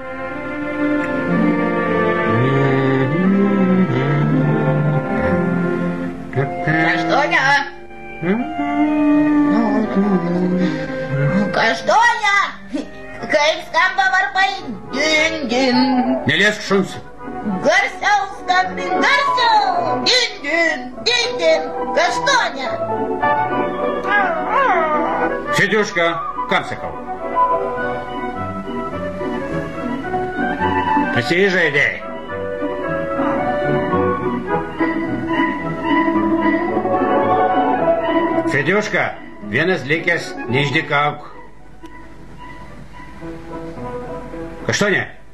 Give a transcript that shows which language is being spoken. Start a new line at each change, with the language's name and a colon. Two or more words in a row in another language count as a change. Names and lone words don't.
Lithuanian: Каштоня! Каштоня! Kaip skamba varpai? Din-din. Neliesk šuns. Garsiau skambin, garsiau. Din-din, din-din. Каштоня! Федюшка, kam sakau? Pasižaidėjai. Fedюшka, vienas likęs, neišdykauk. Kaštonė?